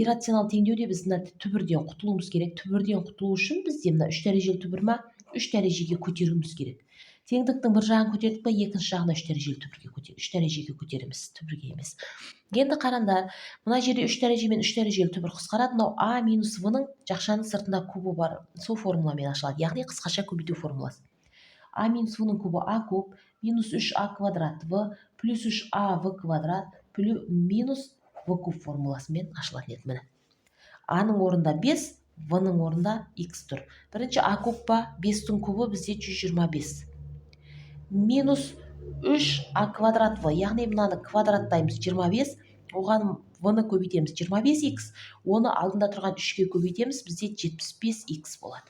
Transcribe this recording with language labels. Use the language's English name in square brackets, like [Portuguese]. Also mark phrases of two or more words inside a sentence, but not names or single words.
[Kazakh] Иррационал теңдеуде біз мына түбірден құтылуымыз керек. Түбірден құтылу үшін бізде мына 3 дәрежелі түбір ма 3 дәрежеге көтеруіміз керек. Теңдіктің бір жағын көтердік па, екінші жағына 3 дәрежелі түбірге көтереміз. 3 дәрежеге көтереміз, түбірге емес. Енді қараңдар, мына жерде 3 дәреже мен 3 дәрежелі түбір қысқарады. Мынау а минус в-ның жақшаның сыртында кубы бар. Сол формуламен ашылады. Яғни қысқаша көбейту формуласы. А минус в-ның кубы а куб, минус 3а квадрат в, плюс 3а в квадрат, минус в куб формуласымен ашылатын еді. Міне. А-ның орнында 5, в-ның орнында x тұр. Бірінші а куб па, 5-тің кубы бізде 125. Минус 3а квадрат в, яғни мынаны квадраттаймыз 25, оған в-ны көбейтеміз 25х, оны алдында тұрған 3-ке көбейтеміз, бізде 75х болады.